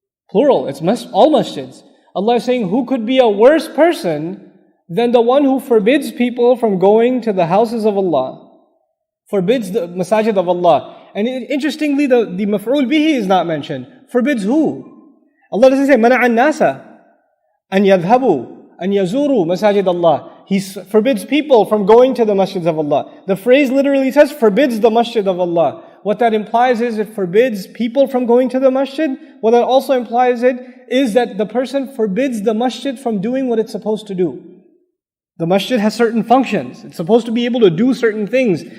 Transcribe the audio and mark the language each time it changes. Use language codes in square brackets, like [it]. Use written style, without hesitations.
[en] Plural, it's all masjids. Allah is saying, who could be a worse person than the one who forbids people from going to the houses of Allah? Forbids the masajid of Allah. And interestingly, the maf'ul bihi is not mentioned. Forbids who? [ar] Allah doesn't say, مَنَعَ النَّاسَ أَنْ يَذْهَبُوا أَنْ يَزُورُوا مَسَاجِدَ اللَّهِ. [en] He forbids people from going to the masjids of Allah. The phrase literally says, forbids the masjid of Allah. What that implies is it forbids people from going to the masjid. What that also implies is that the person forbids the masjid from doing what it's supposed to do. The masjid has certain functions. It's supposed to be able to do certain things.